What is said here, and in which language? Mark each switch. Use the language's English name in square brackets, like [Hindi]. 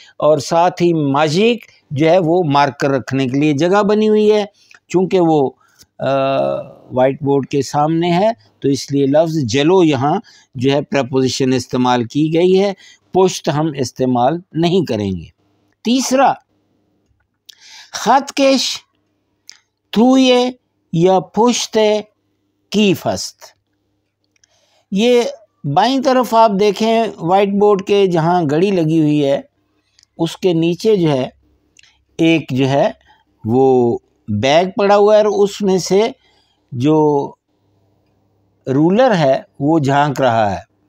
[Urdu] اور ساتھ ہی ماژیک جو ہے وہ مارکر رکھنے کے لیے جگہ بنی ہوئی ہے. چونکہ وہ وائٹ بورڈ کے سامنے ہے تو اس لیے لفظ جلو یہاں جو ہے پریپوزیشن استعمال کی گئی ہے. پشت ہم استعمال نہیں کریں گے. [Persian] تیسرا خط کش توی یا پشت کیف است. [Urdu] یہ بائیں طرف آپ دیکھیں وائٹ بورڈ کے جہاں گھڑی لگی ہوئی ہے، اس کے نیچے جو ہے ایک جو ہے وہ بیگ پڑا ہوا ہے، اور اس میں سے جو رولر ہے وہ جھانک رہا ہے.